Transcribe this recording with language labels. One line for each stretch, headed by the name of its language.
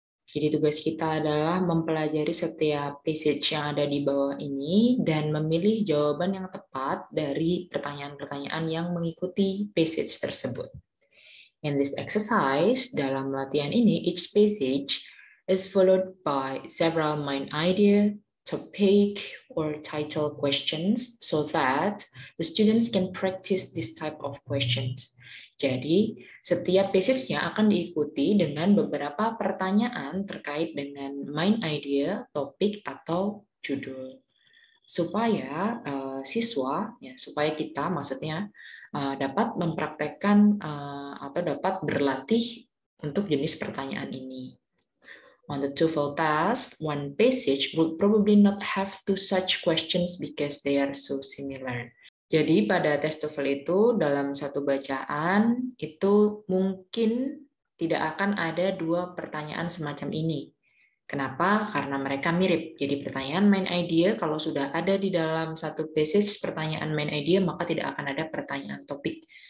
Indonesian: Jadi tugas kita adalah mempelajari setiap passage yang ada di bawah ini dan memilih jawaban yang tepat dari pertanyaan-pertanyaan yang mengikuti passage tersebut.
English: In this exercise,
Indonesian: dalam latihan ini,
English: each passage is followed by several main idea, topic, or title questions so that the students can practice this type of questions.
Indonesian: Jadi, setiap passage-nya akan diikuti dengan beberapa pertanyaan terkait dengan main idea, topik, atau judul. Supaya siswa, supaya kita maksudnya dapat mempraktekkan atau dapat berlatih untuk jenis pertanyaan ini.
English: On the TOEFL test, one passage would probably not have two such questions because they are so similar.
Indonesian: Jadi pada tes TOEFL itu dalam satu bacaan itu mungkin tidak akan ada dua pertanyaan semacam ini. Kenapa? Karena mereka mirip. Jadi pertanyaan main idea kalau sudah ada di dalam satu passage pertanyaan main idea maka tidak akan ada pertanyaan topik.